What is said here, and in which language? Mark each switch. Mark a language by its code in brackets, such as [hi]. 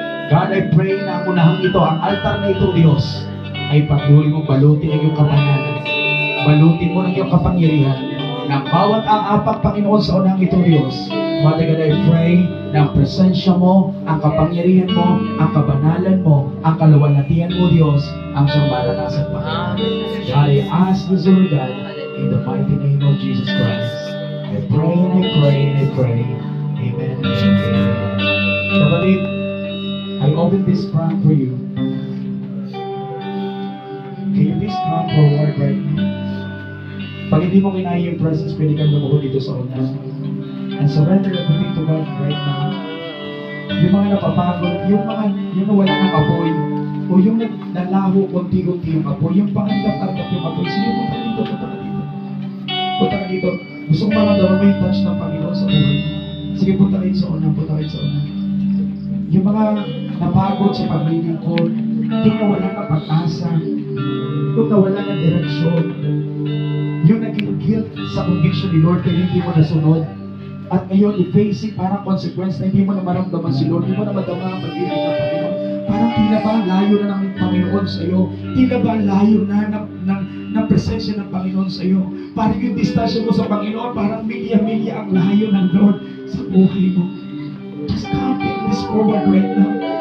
[en] God, I pray [tl] na ang unahang ito, ang altar na ito, Diyos, ay patuloy mong balutin ang iyong kabanalan. Balutin mo ng iyong kapangyarihan na bawat aapak, Panginoon, sa unahang ito, Diyos. [en] Father God, I pray [tl] na ang presensya mo, ang kapangyarihan mo, ang kabanalan mo, ang kaluwalhatian mo, Diyos, ang siyang maranasan, Panginoon. [en] God, I ask this, Lord God, in the mighty name of Jesus Christ. I pray and I pray and I pray. Amen and amen. Kapatid, I open this prank for you. Can you please come forward right now? [tl] Pag hindi mo kinaya yung presence, pwede kang lumuhod dito sa una. [en] And surrender everything to God right now. [tl] Yung mga napapagod, yung na wala ng apoy, o yung nalaho konti-konti yung apoy, yung pangandap-andap yung apoy, sige, punta ka dito, punta ka dito. Punta ka dito. Gusto kong maramdaman mo yung touch ng Panginoon sa buhay. Sige, punta kayo sa una, punta kayo sa una. Yung mga napagod sa paglilingkod, yung nawala ng pag-asa, yung nawala ng direksyon, yung naging guilt sa conviction ni Lord kaya hindi mo nasunod, at ngayon i-facing parang consequence na hindi mo na maramdaman si Lord, hindi mo na madama ang pag-ibig ng Panginoon. Parang tila ba layo na ng Panginoon sa iyo? Tila ba layo na ng presensya ng Panginoon sa iyo? Parang yung distansya mo sa Panginoon, parang milya-milya ang layo ng Lord sa buhay mo. [en] Just come, take this forward right now.